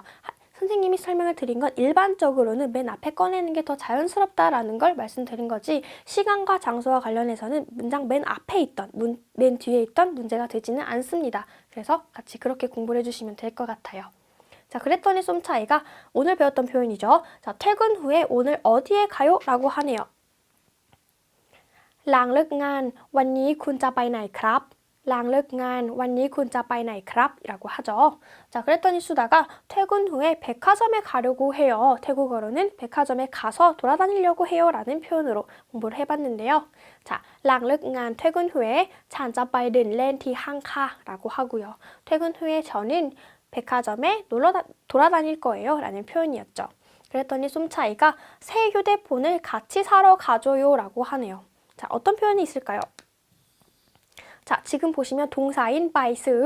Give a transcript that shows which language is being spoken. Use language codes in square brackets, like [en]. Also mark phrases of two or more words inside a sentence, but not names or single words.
[ko] 선생님이 설명을 드린 건 일반적으로는 맨 앞에 꺼내는 게 더 자연스럽다라는 걸 말씀드린 거지 시간과 장소와 관련해서는 문장 맨 앞에 있던, 맨 뒤에 있던 문제가 되지는 않습니다. 그래서 같이 그렇게 공부를 해주시면 될 것 같아요. 자, 그랬더니 솜차이가 오늘 배웠던 표현이죠. 자, 퇴근 후에 오늘 어디에 가요? 라고 하네요. [th] หลังเลิกงาน วันนี้คุณจะไปไหนครับ? หลังเลิกงาน วันนี้คุณจะไปไหนครับ? [ko] 이라고 하죠. 자, 그랬더니 수다가 퇴근 후에 백화점에 가려고 해요. 태국어로는 백화점에 가서 돌아다니려고 해요 라는 표현으로 공부를 해봤는데요. 자, [th] หลังเลิกงาน [ko] 퇴근 후에 [th] ฉันจะไปเดินเล่นที่ห้างค่ะ [ko] 라고 하고요. 퇴근 후에 저는 백화점에 돌아다닐 거예요 라는 표현이었죠. 그랬더니 솜차이가 새 휴대폰을 같이 사러 가줘요 라고 하네요. 자, 어떤 표현이 있을까요? 자, 지금 보시면 동사인 바이스.